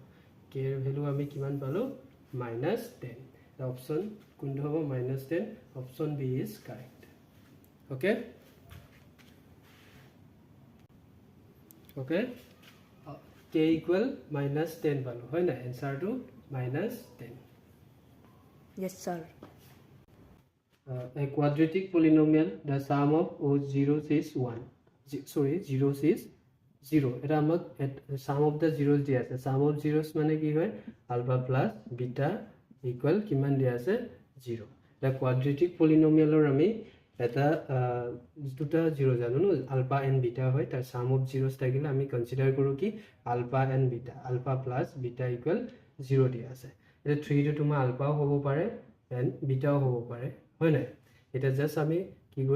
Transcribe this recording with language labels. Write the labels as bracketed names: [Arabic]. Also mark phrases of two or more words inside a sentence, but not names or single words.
[Assamese] k ৰ ভেলু আমি কিমান পালোঁ? -10। অপশ্যন কোনটো হ'ব? -10। [English] option B is correct. okay, okay, [Assamese] k ইকুৱেল -10 পালোঁ হয় নাই? এনচাৰটো -10। [English] Yes, sir. A quadratic polynomial, the sum of zeros is 1. Zeros is 0. [Assamese] এটা আমাক [English] sum of the zeros [Assamese] দিয়া আছে। [English] sum of zeros [Assamese] মানে কি হয়? [English] alpha plus beta equal [Assamese] কিমান দিয়া আছে 0 এটা [English] quadratic polynomial [Assamese] আমি এটা দুটা জিৰ' জানো ন [English] alpha and beta [Assamese] হয় তাৰ [English] sum of zeros [Assamese] থাকিলে আমি কনচিডাৰ কৰোঁ কি [English] alpha and beta alpha plus beta equal 0 [Assamese] দিয়া আছে এটা 3 টো তোমাৰ আলফাও হ'ব পাৰে এণ্ড বিটাও হ'ব পাৰে হয় নাই এটা জাস্ট আমি কি কৰিম